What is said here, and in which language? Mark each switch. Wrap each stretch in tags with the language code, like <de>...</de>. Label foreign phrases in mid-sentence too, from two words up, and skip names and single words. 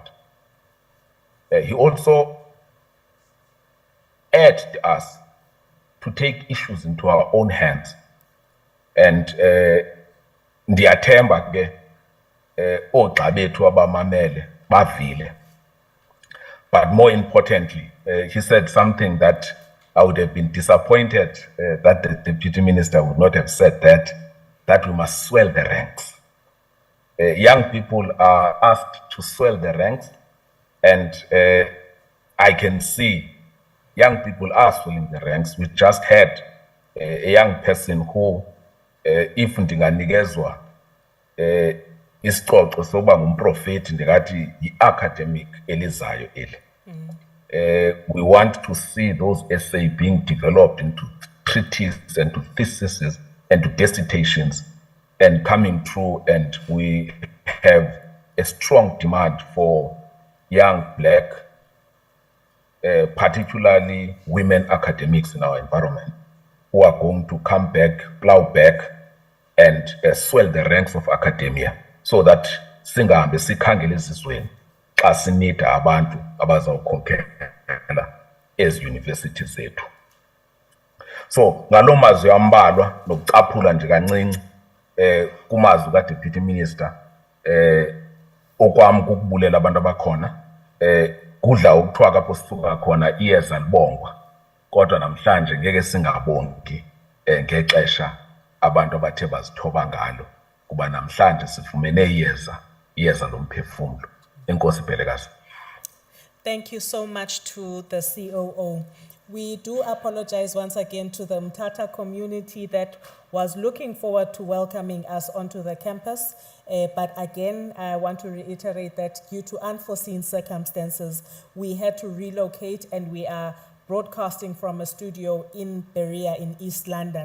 <en>He also urged us to take issues into our own hands.</en> <xh>And ndiyathemba ke ogxa bethu abamamele bavile.</xh> <en>But more importantly, he said something that I would have been disappointed that the Deputy Minister would not have said that we must swell the ranks. Young people are asked to swell the ranks, and I can see young people are swelling the ranks. We just had a young person who, if</en> <xh>ndinganikezwa isixoxo soba ngumprofeti ndingathi yi-academic elizayo eli.</xh> <en>We want to see those essays being developed into treatises and to theses and to dissertations and coming through, and we have a strong demand for young black, particularly women academics in our environment, who going to come back, plow back, and swell the ranks of academia, so that</en> <xh>singahambe sikhangele ezizweni xa sinida abantu abazawukhokhela ezi university zethu. So ngaloo mazwi ambalwa nokucaphula nje kancinci kumazwi ka-Deputy Minister, okwami kukubulela abantu abakhona, kudla ukuthiwa kapho sisuka khona iyeza libongwa, kodwa namhlanje ngeke singabongi ngexesha abantu abathe bazithoba ngalo, kuba namhlanje sifumene iyeza lomphefumlo. Enkosi Bhelekazi.</xh> <en>Thank you so much to the COO. We do apologize once again to the Mthatha community that was looking forward to welcoming us onto the campus. But again, I want to reiterate that due to unforeseen circumstances, we had to relocate, and we are broadcasting from a studio in Berea in East London.</en>